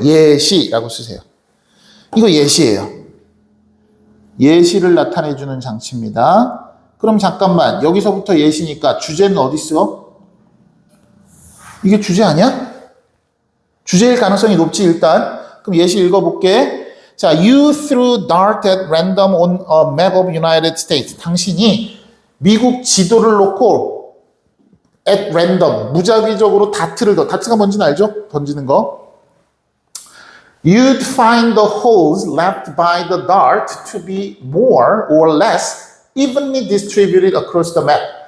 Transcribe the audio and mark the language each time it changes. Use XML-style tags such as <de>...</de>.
<ko>예시라고 쓰세요. 이거 예시예요. 예시를 나타내주는 장치입니다. 그럼 잠깐만, 여기서부터 예시니까 주제는 어디 있어? 이게 주제 아니야? 주제일 가능성이 높지 일단. 그럼 예시 읽어볼게.</ko> <en>자, you threw dart at random on a map of United States.</en> <ko>당신이 미국 지도를 놓고 at random, 무작위적으로 다트가 뭔지는 알죠? 던지는 거.</ko> <en>You'd find the holes left by the dart to be more or less evenly distributed across the map.</en>